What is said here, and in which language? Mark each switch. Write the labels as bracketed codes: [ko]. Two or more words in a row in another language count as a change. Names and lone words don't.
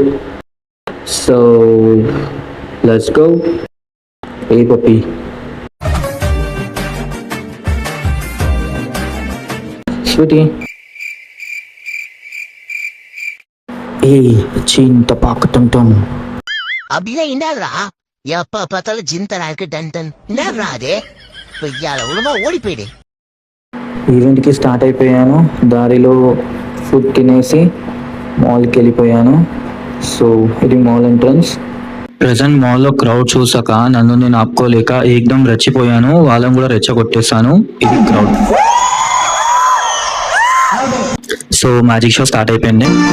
[en] So let's go. [te] ఏ పప్పి, స్వీటీ, ఏ చింత పాకుతుంటాం. [ta] அப்படின்னா என்னதுடா? எப்ப பார்த்தாலும் ஜிந்தனா இருக்கு டன் டன். என்னதுடா அது? பொய்யால ஒழுங்கா ஓடி போயிடு. [te] ఈవెంట్కి స్టార్ట్ అయిపోయాను. దారిలో ఫుడ్ తినేసి మాల్కి వెళ్ళిపోయాను. సో ఇది [en] mall entrance. [te] ప్రజెంట్ మాల్లో క్రౌడ్ చూసాక నన్ను నేను ఆపుకోలేక ఏకదం రెచ్చిపోయాను. వాళ్ళని కూడా రెచ్చగొట్టేశాను. ఇది క్రౌడ్. [en] so magic show start [te] అయిపోయింది.